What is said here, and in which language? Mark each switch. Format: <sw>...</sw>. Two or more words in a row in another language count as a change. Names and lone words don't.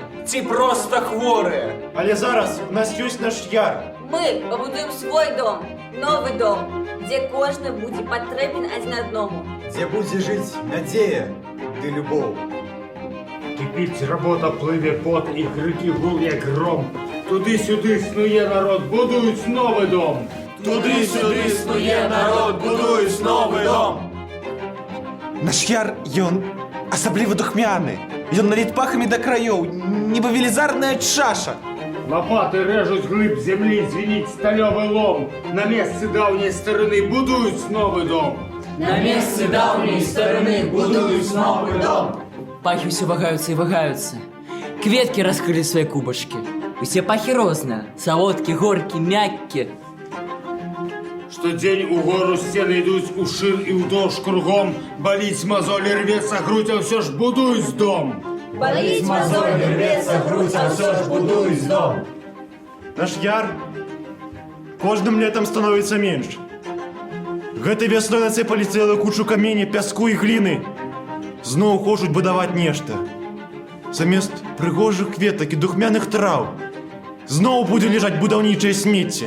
<be>Ці проста хворыя. Але зараз у нас ёсць наш яр. Мы пабудуем свой дом, новы дом, дзе кожны будзе патрэбен адзін адному. Дзе будзе жыць надзея ды любоў.</be> <uk>Кипить работа, плыве пот і крики гул, як гром. Туди-сюди снує народ, будують новий дом.</uk> <be>Туды-сюды снуе народ, будуюць новы дом. Наш яр, ён асабліва духмяны. Ён наліт пахамі да краёў, нібы велізарная чаша.</be> <uk>Лопати режуть глиб землі, звініть стальовий лом. На місці давньої старини будують новий дом.</uk> <be>На месцы даўняй старыны будуюць новы дом. Пахі ўсё вагаюцца і вагаюцца. Кветкі раскрылі свае кубачкі. Усе пахі розныя. Салодкі, горкі, мяккі.</be> <uk>Штодзень у гору сцены йдуть у шир і вдовж кругом. Боліть мозолі, рветься грудь, а все ж будують дом. Боліть мозолі, рветься грудь, а все ж будують дом.</uk> <be>Наш яр кожным летом становіцца менш. Гэтай вясной нацэпалі цэлую кучу камені, пяску і гліны. Зноў хочуць будаваць нешта. Замест прыгожых кветак і духмяных траў зноў будзе лежаць будаўнічае смецце.</be>